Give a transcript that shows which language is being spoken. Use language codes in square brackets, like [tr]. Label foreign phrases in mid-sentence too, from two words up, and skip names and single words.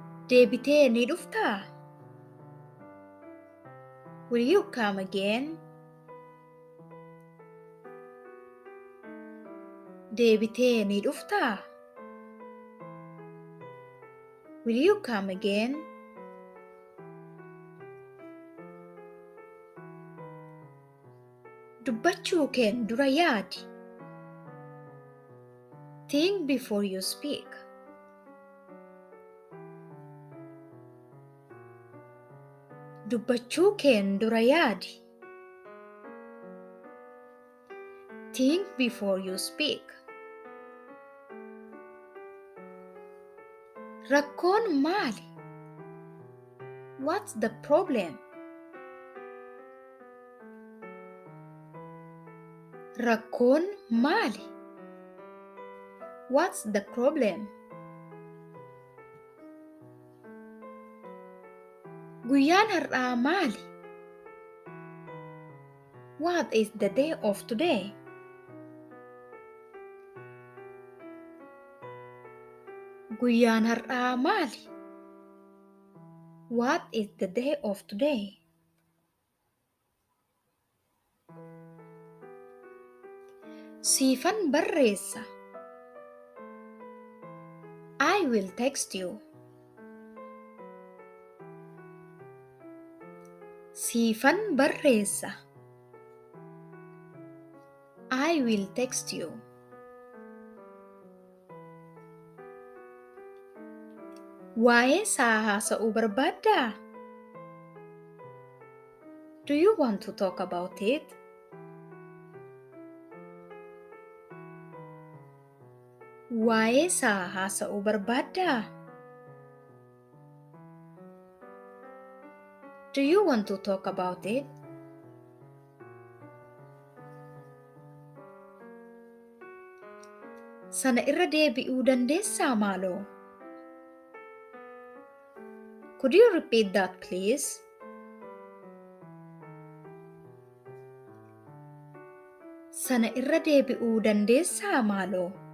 [om] Deebitee ni dhuftaa? [en] Will you come again? [om] Deebitee ni dhuftaa? [en] Will you come again? [om] Dubbachuu keen dura yaadi. [en] Think before you speak. [om] Dubbachuu keen dura yaadi. [en] Think before you speak. [om] Rakkoon maali? [en] What's the problem? [om] Rakkoon maali? [en] What's the problem? [om] Guyyaan har'aa maali? [en] What is the day of today? [om] Guyyaan har'aa maali? [en] What is the day of today? [om] Siifan barreessa. [en] I will text you. [om] Siifan barreessa. [en] I will text you. [om] Waa'ee isaa haasa'uu barbaaddaa? [en] Do you want to talk about it? [om] Waa'ee isaa haasa'uu barbaaddaa? [en] Do you want to talk about it? [om] Sana irra deebi'uu dandeessaa maaloo? [en] Could you repeat that please? [om] Sana irra deebi'uu dandeessaa maaloo?